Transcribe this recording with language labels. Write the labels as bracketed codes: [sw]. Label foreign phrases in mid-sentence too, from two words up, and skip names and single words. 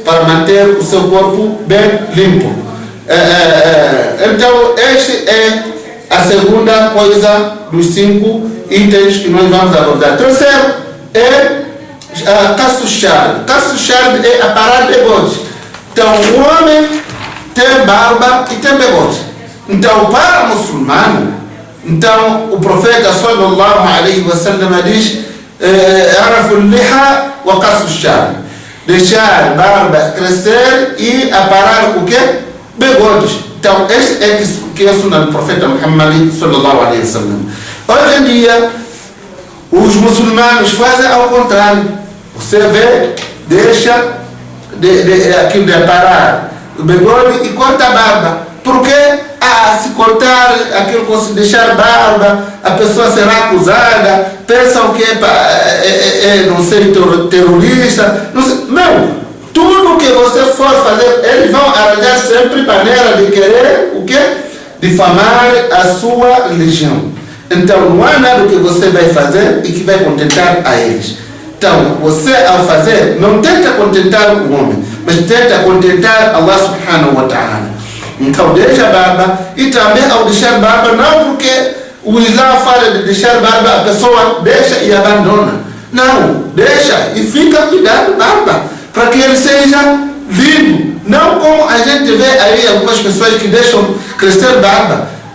[pt] Para manter o seu corpo bem limpo. Então, esta é a segunda coisa dos 5 itens que nós vamos abordar. Terceiro é [ar] قص الشارب. قص الشارب [pt] é aparar bigode. Então, o homem tem barba e tem bigode. Então, para o muçulmano, então, o profeta [ar] صلى الله عليه وسلم [pt] diz [ar] أعفوا اللحى وقصوا الشارب. [pt] Deixar barba crescer e aparar o quê? Bigodes. Então, este é que é a sunna do profeta Muhammad [ar] صلى الله عليه وسلم. [pt] Hoje em dia, os muçulmanos fazem ao contrário. Você vê, deixa aquilo de aparar o bigode e corta a barba. Porque se cortar aquilo, se deixar barba, a pessoa será acusada, pensam que não sei, terrorista. Não, sei. Não, tudo que você for fazer, eles vão arranjar sempre maneira de querer o quê? Difamar a sua religião. Então, não há nada que você vai fazer e que vai contentar a eles. Então, você ao fazer, não tenta contentar o homem, mas tenta contentar [ar] الله سبحانه وتعالى. [pt] Então, deixa a barba e também ao deixar barba, não porque o Islã fala de deixar barba, a pessoa deixa e abandona. Não, deixa e fica cuidando da barba, para que ele seja lindo. Não como a gente vê aí algumas pessoas que deixam crescer barba.